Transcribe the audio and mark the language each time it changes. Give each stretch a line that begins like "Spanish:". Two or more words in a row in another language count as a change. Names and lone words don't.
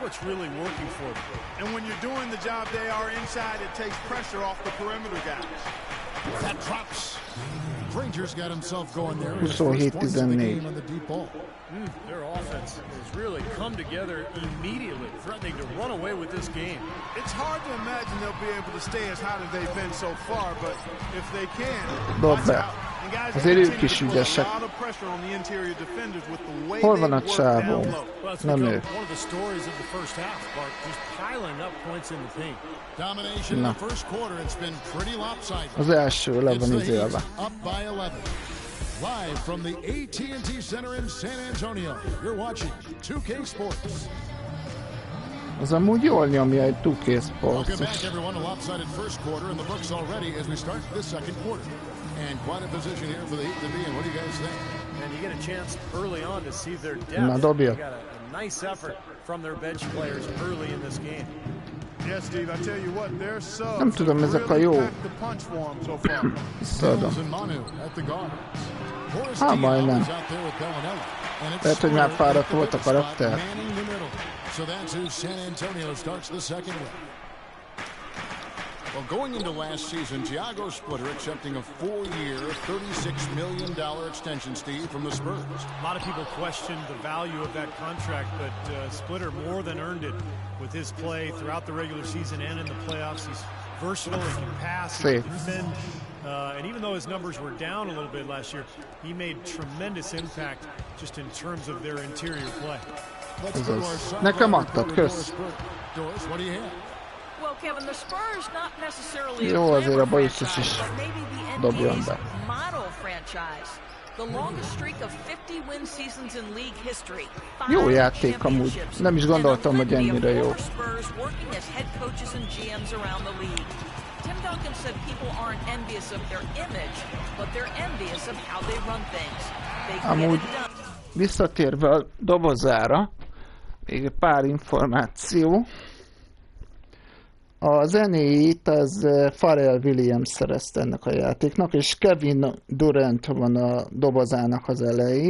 English: 27-14. Their offense has really come together immediately, threatening to run away with this game. It's hard to imagine they'll be able to stay as hot as they've been so far, but if they can,
Hungarian: dob be. Azért ők is ügyesek. Hol van a csávó? Nem ő. Na. Az első le van izélve.
English: Live from the AT&T Center in San Antonio, you're watching 2K Sports.
Hungarian: Az amúgy jól nyomja egy 2K Sports.
English: Welcome back everyone, a lopsided first quarter in the books already as we start this second quarter. And quite a position here for the Heat to be in. What do you guys think? And you get a chance early on to see their depth.
Hungarian: Na, dobja.
English: Got a nice effort from their bench players early in this game. Yes, Steve, I tell you what, their subs
Hungarian: nem tudom, ezek a jó. Visszaadom. Hát majdnem. Lehet, hogy már fáradt volt a karakter.
English: So that's who San Antonio starts the second with. Well, going into last season, Thiago Splitter accepting a 4-year, $36 million extension, Steve, from the Spurs. A lot of people questioned the value of that contract, but Splitter more than earned it with his play throughout the regular season and in the playoffs. He's versatile, he can pass, he can defend, and even though his numbers were down a little bit last year, he made tremendous impact just in terms of their interior play.
Hungarian: Nekem adtad, kösz.
English: Doris, what do you have? Well, Kevin, the Spurs not necessarily
Hungarian: Jó, a azért a
English: clever
Hungarian: bajuszos is
English: franchise, but maybe the
Hungarian: dobjon
English: NBA's
Hungarian: be.
English: model franchise. The longest streak of 50 win seasons in league history.
Hungarian: Jó játék amúgy. Nem is gondoltam, hogy ennyire jó.
English: Spurs working as head coaches and GMs around the league. Tim Duncan said people aren't envious of their image, but they're envious of how they run things.
Hungarian: Amúgy visszatérve a dobozára, még pár információ. A zenéit az Pharrell Williams szerezte ennek a játéknak, és Kevin Durant van a dobozának az elején.